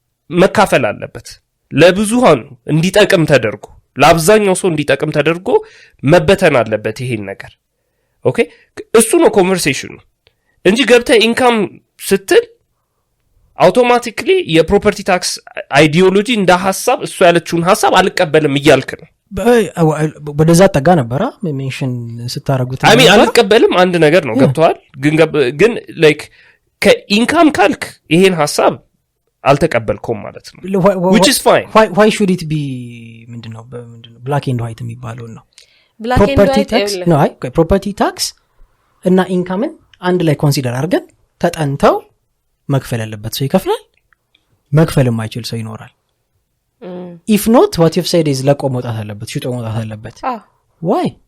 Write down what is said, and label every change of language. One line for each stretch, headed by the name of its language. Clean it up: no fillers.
Amharic: መካፈል አለበት ለብዙሃኑ እንዲጠቅም ተደርጎ ለአብዛኛው ሰው እንዲጠቅም ተደርጎ መበተን አለበት ይሄን ነገር ኦኬ እሱ ነው ኮንቨርሴሽኑ እንጂ ገብተ ኢንካም ስትል አውቶማቲካሊ የፕሮፐርቲ ታክስ አይዲዮሎጂ እንደ ሐሳብ እሱ ያለችውን ሐሳብ አልቀበልም ይያልክ ነው ወደዛ ተጋ ነበር ሜንሽን ስታረጉት አልቀበልም አንድ ነገር ነው ገብቷል ግን ላይክ ከኢንካም ካልክ ይሄን ሐሳብ አልተቀበልኩም ማለት ነው
English: which is fine why should it be
Amharic: ምንድነው
English: black and white
Amharic: የሚባለው ነው
English: property tax
Amharic: no property tax እና ኢንካምን አንድ ላይ ኮንሲደር አድርገን ተጠንተው መክፈል ያለበት ሰው ይከፍላል መክፈል የማይችል ሰው ይኖራል
English: if not what you've said is
Amharic: ለቆ መውጣት አለበት ሽጦ መውጣት አለበት
English: why